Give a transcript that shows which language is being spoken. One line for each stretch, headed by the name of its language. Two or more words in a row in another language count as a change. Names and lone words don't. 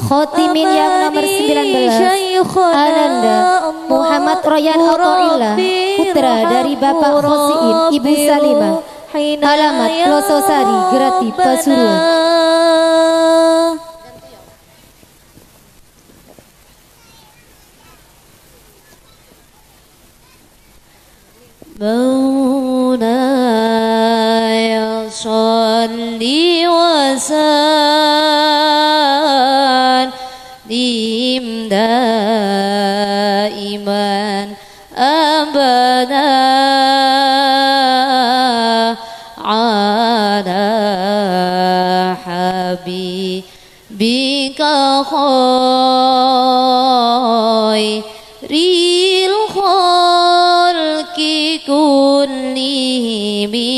Indonesian: Khotimin yang nomor 19 Ananda Muhammad Royan Autoillah, putra dari Bapak Khosiin, Ibu Salimah, alamat Pelososari, Grati, Pasuruan.
Arabic: مولاي صل و سلم دائما أبدا على حبيبك خير الخلق كلهم.